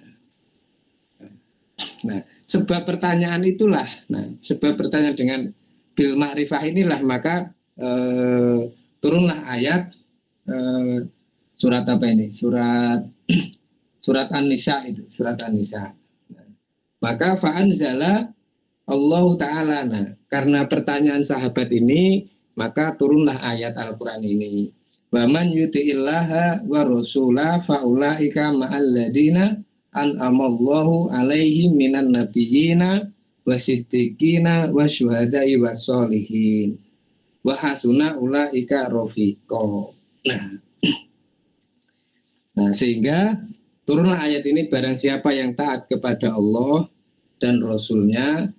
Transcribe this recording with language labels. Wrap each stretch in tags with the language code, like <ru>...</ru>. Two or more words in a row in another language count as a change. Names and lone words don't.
<id>Nah sebab pertanyaan itulah, sebab pertanyaan dengan</id> <ar>بالمعرفة</ar> <id>inilah maka turunlah ayat surat apa ini? Surat An-Nisa itu, surat An-Nisa.</id> <ar>Maka فأنزل الله تعالى.</ar> <id>Nah, karena pertanyaan sahabat ini, maka turunlah ayat Al-Quran ini.</id> <ar>ومن يطع الله ورسوله فأولئك مع الذين أنعم الله عليهم من النبيين والصديقين والشهداء والصالحين وحسن أولئك رفيقا.</ar> <id>Nah, sehingga turunlah ayat ini, barang siapa yang taat kepada Allah dan Rasulnya,</id>